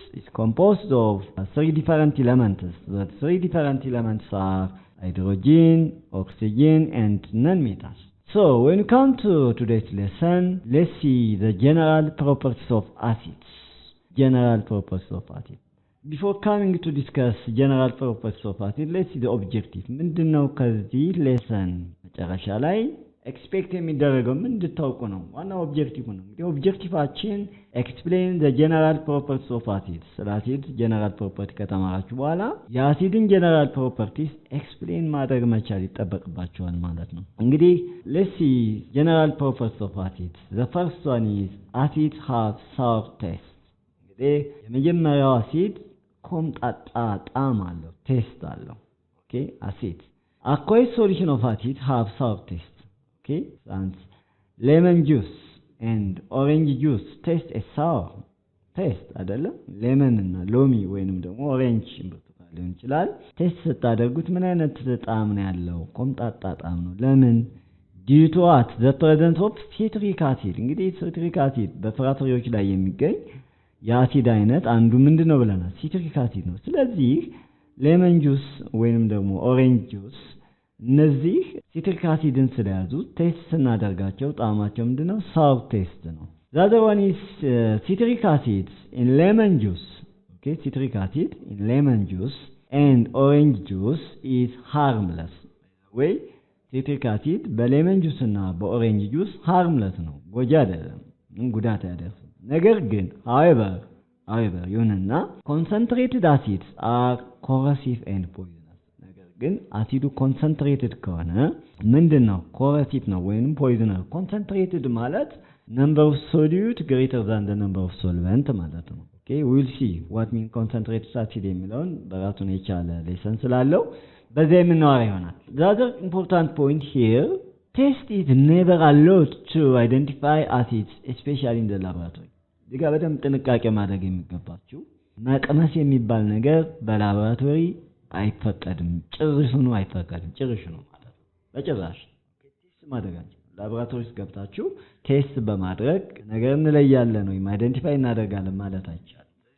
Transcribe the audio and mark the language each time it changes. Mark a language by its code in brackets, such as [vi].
[en] It's composed of three different elements. The three different elements are hydrogen, oxygen, and non-metals. So, when we come to today's lesson, let's see the general properties of acids. General properties of acid. Before coming to discuss general properties of acid, let's see the objective. [am] ምንድነው ከዚህ lesson መጨረሻ ላይ ኤክስፔክት የሚደረገው እንድታውቁ ነው። ዋናው ኦብጀክቲቭ ነው። እንግዲህ ኦብጀክቲቫችን [en] explain the general properties of acids. [am] ስለ አሲድ general property ከተማራችሁ በኋላ የአሲድን general properties explain ማድረግ መቻል ይጠበቅባችኋል ማለት ነው። እንግዲህ [en] let's see general properties of acids. The first one is acids have sour taste. [am] እንግዲህ የመጀመሪያው አሲድ ኮምጣጣ ጣዕም አለው፣ ቴስት አለው። ኦኬ አሲድ [en] aqueous solution of acid have sour taste. Okay, and lemon juice and orange juice taste a sour taste [am] አይደለ? lemon እና ሎሚ ወይንም ደግሞ orange ብርቱካን ሊሆን ይችላል። ቴስት ስታደርጉት ምን አይነት ጣዕም ነው ያለው? ኮምጣጣ ጣዕም ነው። ለምን? [en] due to what? The presence of citric acid. [am] እንግዲህ citric acid በፍራፍሬዎች ላይ የሚገኝ የአሲድ አይነት አንዱ ምንድነው ብለናል? citric acid ነው። ስለዚህ lemon juice ወይንም ደግሞ orange juice እነዚህ citric acidን ስለያዙ ቴስት ስናደርጋቸው ጣዕማቸው ምንድነው? [en] sour taste ነው። The other one is citric acid in lemon juice. Okay, citric acid in lemon juice and orange juice is harmless. [am] ወይ citric acid በሌመን ጁስ እና በኦሬንጅ ጁስ harmless ነው፣ ጎጂ አይደለም፣ ጉዳት አያደርስም። ነገር ግን however ይሁንና [en] concentrated acids are corrosive and poisonous. [am] ግን አሲዱ ኮንሰንትሬትድ ከሆነ ምንድነው? ኮረሲቭ ነው ወይንም ፖይዝነር። [en] ኮንሰንትሬትድ ማለት number of solute greater than the number of solvent ማለት ነው። Okay, we will see what mean concentrated acid [am] የሚለውን በራሱን የቻለ ሌሰን ስላለው በዚህ የምናወራ ይሆናል። [en] The other important point here, test is never allowed to identify acids, especially in the laboratory. [am] እዚህ ጋር በደንብ ጥንቃቄ ማድረግ የሚገባችሁ መቅመስ የሚባል ነገር በላቦራቶሪ አይፈቀድም። ጭራሹኑ አይፈቀድም። ጭራሹኑ ማለት ነው በጭራሽ ቴስት ማድረጋችሁ ላቦራቶሪ ውስጥ ገብታችሁ ቴስት በማድረግ ነገር እንለያለን ወይ አይደንቲፋይ እናደርጋለን ማለት አይቻልም።